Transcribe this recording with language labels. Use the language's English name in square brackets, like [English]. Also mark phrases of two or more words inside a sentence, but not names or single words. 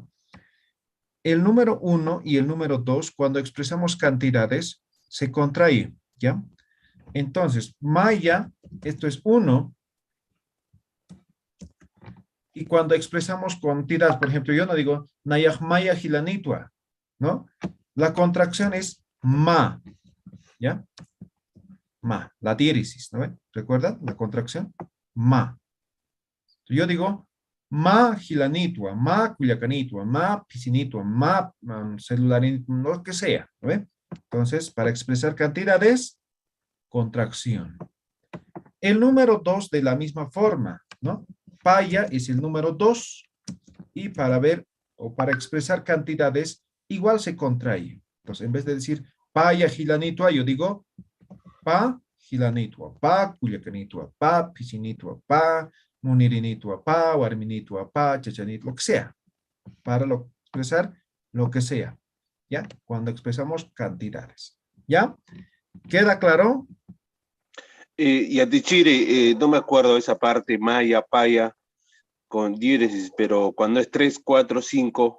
[Spanish] El número 1 y el número 2, cuando expresamos cantidades, se contrae, ¿ya? Entonces, maya, esto es 1. Y cuando expresamos cantidades, por ejemplo, yo no digo, [Aymara] nayah maya gilanitwa, [Spanish] ¿no? La contracción es ma, ¿ya? Ma, la diéresis, ¿no? ¿Recuerdan la contracción? Ma. Yo digo, [Aymara] ma gilanitwa, ma culiacanitwa, ma piscinitwa, ma celularinitwa, [Spanish] lo que sea, ¿no? Entonces, para expresar cantidades, contracción. El número 2 de la misma forma, ¿no? Paya es el número 2 y para ver o para expresar cantidades, igual se contrae. Entonces, en vez de decir [Aymara] paya gilanitua, [Spanish] yo digo [Aymara] pa gilanitua, pa culiacanitua, pa pisinitua, pa munirinitua, pa warminitua, pa chachanit, [Spanish] lo que sea. Para expresar lo que sea. ¿Ya? Cuando expresamos cantidades. ¿Ya? ¿Queda claro? Yatichiri, no me acuerdo esa parte, maya, paya, con diéresis, pero cuando es 3, 4, 5.